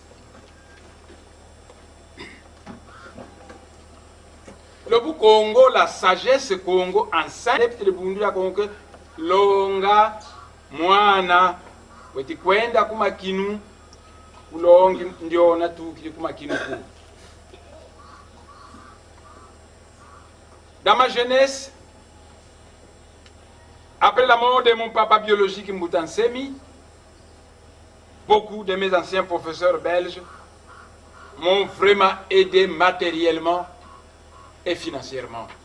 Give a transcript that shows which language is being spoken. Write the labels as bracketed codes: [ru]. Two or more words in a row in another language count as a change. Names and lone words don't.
[fr] Le Congo, la sagesse Congo enseigne le [kg] bundu ya Congo longa mwana weti kwenda kumakinu ulongi ndiona tukili kumakinu ku. [fr] Dans ma jeunesse, après la mort de mon papa biologique Mbutansemi, beaucoup de mes anciens professeurs belges m'ont vraiment aidé matériellement et financièrement.